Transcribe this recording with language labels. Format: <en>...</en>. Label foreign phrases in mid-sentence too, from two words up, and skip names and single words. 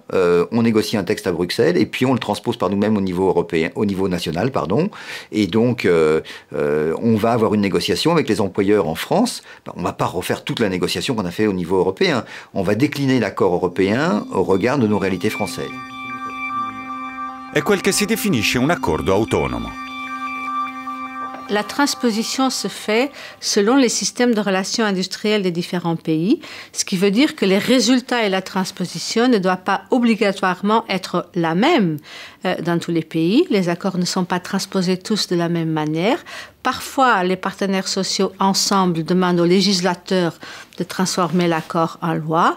<fr>On négocie un texte à Bruxelles et puis on le transpose par nous-mêmes au niveau européen, au niveau national, pardon. Et donc on va avoir une négociation avec les employeurs en France. On ne va pas refaire toute la négociation qu'on a fait au niveau européen. On va décliner l'accord européen au regard de nos réalités françaises.</fr> <it>È quel che si definisce un accordo autonomo.</it> <fr>La transposition se fait selon les systèmes de relations industrielles des différents pays, ce qui veut dire que les résultats et la transposition ne doivent pas obligatoirement être la même dans tous les pays. Les accords ne sont pas transposés tous de la même manière. Parfois, les partenaires sociaux ensemble demandent aux législateurs de transformer l'accord en loi.</fr>